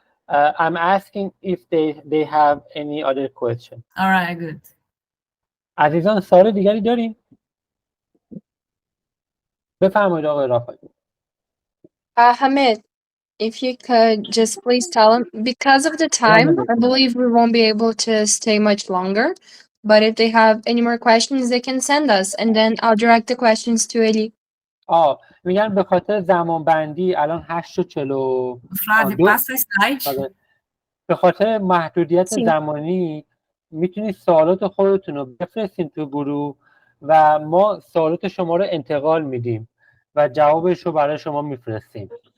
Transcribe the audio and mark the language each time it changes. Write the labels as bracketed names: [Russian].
[English] I'm asking if they have any other question. All right, good. [Persian] عزیزان سوال دیگری داریم؟ بفرمایید آقای رافعی. [English] Hamid, if you could just please tell him, because of the time, I believe we won't be able to stay much longer. But if they have any more questions, they can send us, and then I'll direct the questions to Eli. [Persian] میگن به خاطر زمان بندی الان 8:40. [Portuguese] Flávio, passa o slide. [Persian] به خاطر محدودیت زمانی میتونید سوالات خودتون رو بفرستین تو گروه و ما سوالات شما رو انتقال میدیم و جوابش رو برای شما میفرستیم.